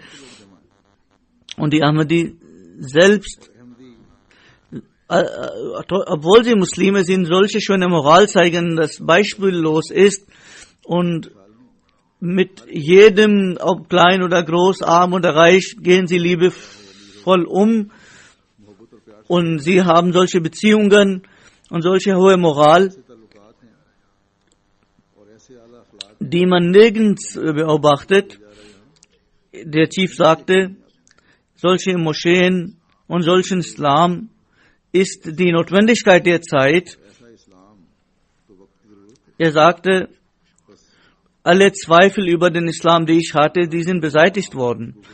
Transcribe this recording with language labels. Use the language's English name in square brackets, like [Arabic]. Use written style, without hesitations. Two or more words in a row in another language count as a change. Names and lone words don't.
[German] Und die Ahmadi selbst, obwohl sie Muslime sind, solche schöne Moral zeigen, das beispiellos ist, und mit jedem, ob klein oder groß, arm oder reich, gehen sie liebevoll um, und sie haben solche Beziehungen und solche hohe Moral, [Urdu] تعلقات ہیں اور ایسے اعلیٰ اخلاق [German] die man nirgends beobachtet. der Chief sagte, solche Moscheen und solchen Islam ist die Notwendigkeit der Zeit. Er sagte, alle Zweifel über den Islam, die ich hatte, die sind beseitigt worden.